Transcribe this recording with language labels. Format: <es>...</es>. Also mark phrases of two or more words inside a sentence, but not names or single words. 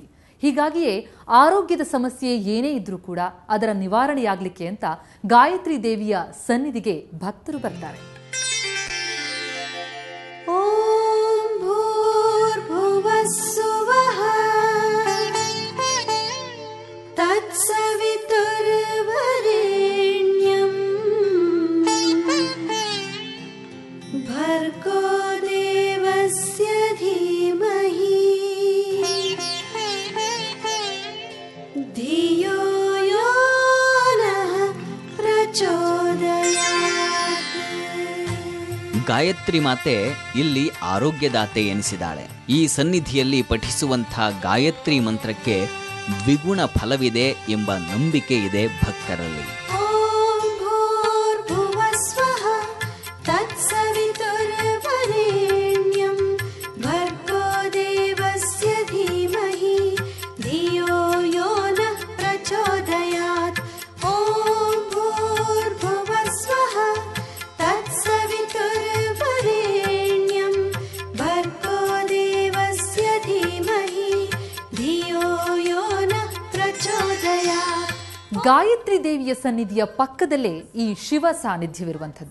<kn>ಹೀಗಾಗಿಯೇ ಆರೋಗ್ಯದ ಸಮಸ್ಯೆ ಏನೇ ಇದ್ರೂ ಕೂಡ ಅದರ ನಿವಾರಣೆಯಾಗಲಿಕ್ಕೆ ಅಂತ ಗಾಯತ್ರಿ ದೇವಿಯ ಸನ್ನಿಧಿಗೆ ಭಕ್ತರು ಬರ್ತಾರೆ.</kn> <sa>ಓಂ ಭೂರ್ಭುವಃ ಸ್ವಃ ತತ್ಸವಿತುರ್ವರೆಣ್ಯಂ ಭರ್ಗೋ ದೇವಸ್ಯ ಧೀಮಹಿ ಧಿಯೋ ಯೋ ನಃ ಪ್ರಚೋದಯಾತ್.</sa> <kn>ಗಾಯತ್ರಿ ಮಾತೆ ಇಲ್ಲಿ ಆರೋಗ್ಯದಾತೆ ಎನಿಸಿದಾಳೆ. ಈ ಸನ್ನಿಧಿಯಲ್ಲಿ ಪಠಿಸುವಂಥ ಗಾಯತ್ರಿ ಮಂತ್ರಕ್ಕೆ ದ್ವಿಗುಣ ಫಲವಿದೆ ಎಂಬ ನಂಬಿಕೆ ಇದೆ ಭಕ್ತರಲ್ಲಿ.</kn> <sa>ಓಂ ಭೂರ್ಭುವಃ ಸ್ವಃ ತತ್ಸವಿತುರ್ವರೆಣ್ಯಂ ಭರ್ಗೋ ದೇವಸ್ಯ ಧೀಮಹಿ ಧಿಯೋ ಯೋ ನಃ ಪ್ರಚೋದಯಾತ್. ಓಂ ಭೂರ್ಭುವಃ ಸ್ವಃ ತತ್ಸವಿತುರ್ವರೆಣ್ಯಂ ಭರ್ಗೋ ದೇವಸ್ಯ ಧೀಮಹಿ ಧಿಯೋ ಯೋ ನಃ ಪ್ರಚೋದಯಾತ್.</sa> <kn>ಗಾಯತ್ರಿ ದೇವಿಯ ಸನ್ನಿಧಿಯ ಪಕ್ಕದಲ್ಲೇ ಈ ಶಿವ ಸಾನ್ನಿಧ್ಯವಿರುವಂಥದ್ದು.</kn>